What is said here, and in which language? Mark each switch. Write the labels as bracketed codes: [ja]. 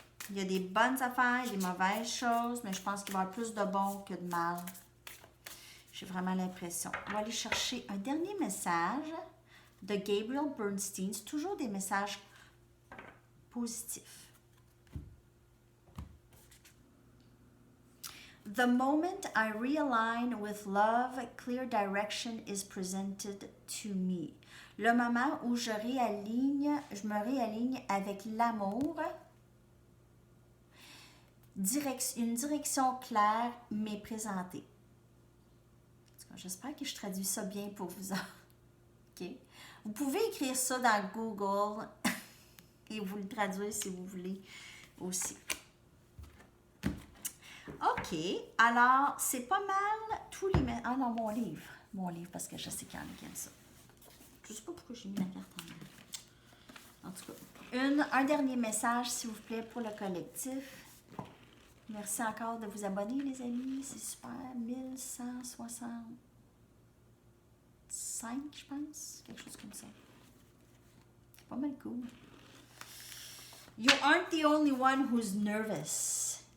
[fr] Il y a des bonnes affaires, des mauvaises choses, mais je pense qu'il va y avoir plus de bon que de mal. J'ai vraiment l'impression. On va aller chercher un dernier message de Gabriel Bernstein. C'est toujours des messages positifs. [en] The moment I realign with love, clear direction is presented to me. [fr] Le moment où je me réaligne avec l'amour, une direction claire m'est présentée. J'espère que je traduis ça bien pour vous. Okay. Vous pouvez écrire ça dans Google et vous le traduire si vous voulez aussi. OK, alors c'est pas mal tous les... Ah non, mon livre, parce que je sais qu'il y en a qui aiment ça. Je sais pas pourquoi j'ai mis la carte en tout cas, un dernier message, s'il vous plaît, pour le collectif. Merci encore de vous abonner, les amis, c'est super. 1165, je pense, quelque chose comme ça. C'est pas mal cool. [en] You aren't the only one who's nervous.